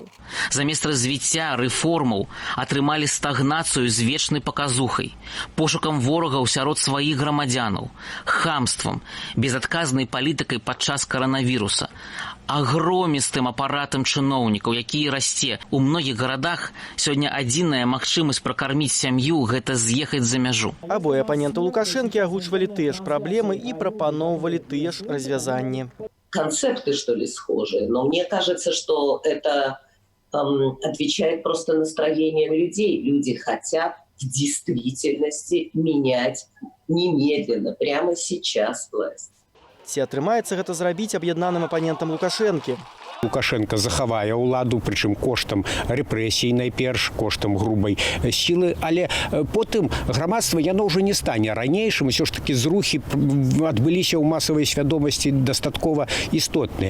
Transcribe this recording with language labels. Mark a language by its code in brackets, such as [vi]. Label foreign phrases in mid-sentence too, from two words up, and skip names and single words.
[be] Замест развіцця рэформаў атрымалі стагнацыю з вечнай паказухай, пошукам ворагаў сярод сваіх грамадзянаў, хамствам, безадказнай палітыкай падчас каранавіруса, агромістым апаратам чыноўнікаў, які расце. У многіх гарадах сёння адзіная магчымасць пракарміць сям'ю – гэта з'ехаць за мяжу. Абое апаненты Лукашэнкі агучвалі тыя ж праблемы і прапаноўвалі тыя ж развязанні. [ru] Концепты, что ли, схожие, но мне кажется, что это отвечает просто настроениям людей. Люди хотят в действительности менять немедленно, прямо сейчас власть. [be] Ці атрымаецца гэта зрабіць аб'яднаным апанентам Лукашэнкі? Лукашенко захавае ўладу, прычым коштам рэпрэсій найперш, коштам грубай сілы, але потым грамадства яно ўжо не стане ранейшым, усё ж такі зрухі адбыліся ў масавай свядомасці дастаткова істотныя.